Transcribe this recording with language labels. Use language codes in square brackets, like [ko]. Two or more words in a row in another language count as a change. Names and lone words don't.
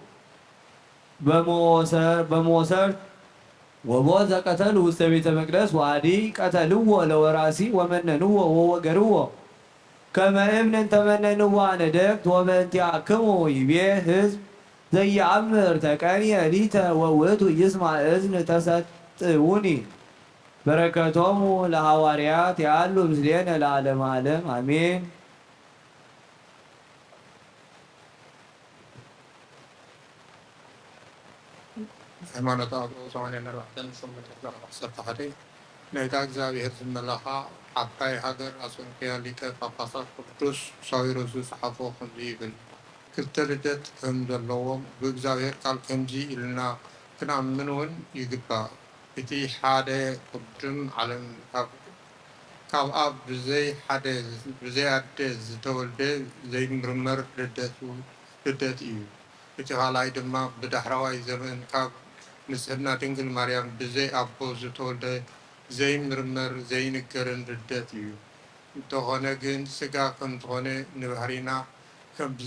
[gez] በሞሰርት ወቦ ዘቀተሉ ውስተ ቤተ መቅደስ ወአዲ ቀተልዎ ለወራሲ ወመነንዎ ወወገርዎ ከመ እምነ ተመነንዋ ነደቅት ወበእንቲአክሙ ይቤ ሕዝብ ዘየአምር ተቀንየ ሊተ ወውእቱ ይስማዕ እዝን ተሰጥዑኒ በረከቶሙ ለሐዋርያት ያሉ ምስሌነ ለዓለመ ዓለም አሜን። [ti] ሃይማኖት አበው 84 ናይታ እግዚአብሔር ዝመለኻ ዓባይ ሃገር ኣንጾኪያ ሊቀ ጳጳሳት ቅዱስ ሳዊሮስ ዝፀሓፎ ከምዚ ይብል ክልተ ልደት ከም ዘለዎም ብእግዚአብሔር ቃል ከምዚ ኢልና ክንኣምን እውን ይግባእ። እቲ ሓደ ቅዱም ዓለም ካብ ኣብ ብዘይ ኣደ ዝተወልደ ዘይምርመር ልደት እዩ። እቲ ካልኣይ ድማ ብዳሕራዋይ ዘመን ካብ ንጽሕና ድንግል ማርያም ብዘይ ኣቦ ዝተወልደ ዘይምርመር ዘይንገርን ልደት እዩ። እንተኾነ ግን ስጋ ከም ዝኾነ ንባህሪና ከም